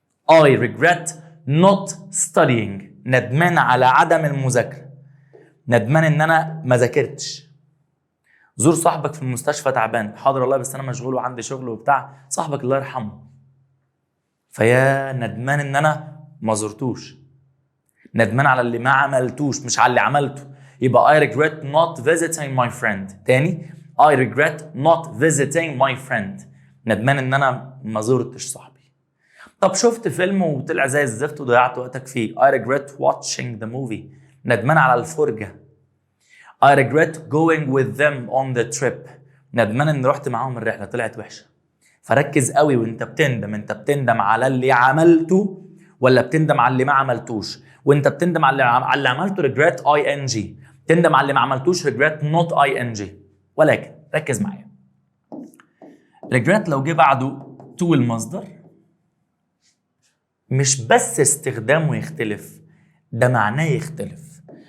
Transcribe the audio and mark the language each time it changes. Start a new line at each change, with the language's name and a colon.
English: I regret not studying،
Arabic: ندمان على عدم المذاكره، ندمان ان انا ما ذاكرتش. زور صاحبك في المستشفى تعبان، حاضر والله بس انا مشغول وعندي شغل وبتاع، صاحبك الله يرحمه، فيا ندمان ان انا ما زرتوش. ندمان على اللي ما عملتوش مش على اللي عملته.
English: يبقى I regret not visiting my friend.
Arabic: تاني
English: I regret not visiting my friend،
Arabic: ندمان ان انا ما زرتش صاحبي. طب شفت فيلم وطلع زي الزفت وضيعت وقتك فيه،
English: I regret watching the movie،
Arabic: ندمان على الفرجة.
English: I regret going with them on the trip،
Arabic: ندمان ان رحت معاهم الرحلة طلعت وحشة. فركز قوي وانت بتندم، انت بتندم على اللي عملته ولا بتندم على اللي ما عملتوش؟ وانت بتندم على اللي عملته regret ing، تندم على اللي ما عملتوش regret not ing. ولكن ركز معايا، regret لو جه بعده to المصدر مش بس استخدامه يختلف، ده معناه يختلف.